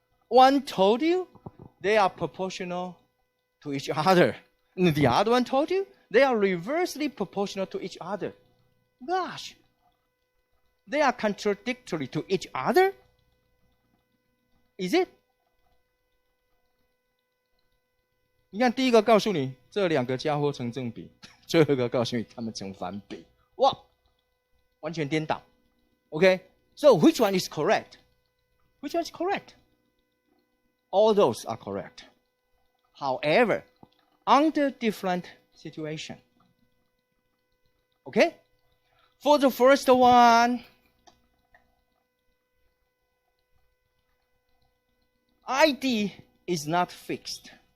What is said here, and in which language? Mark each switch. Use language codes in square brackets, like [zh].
[en] One told you they are proportional to each other. And the other one told you they are reversely proportional to each other. Gosh, they are contradictory to each other? Is it? [zh] 你看，第一个告诉你这两个家伙成正比，最后一个告诉你他们成反比，哇，完全颠倒。 [en] Okay, so which one is correct? Which one is correct? All those are correct. However, under different situation. Okay? For the first one, ID is not fixed.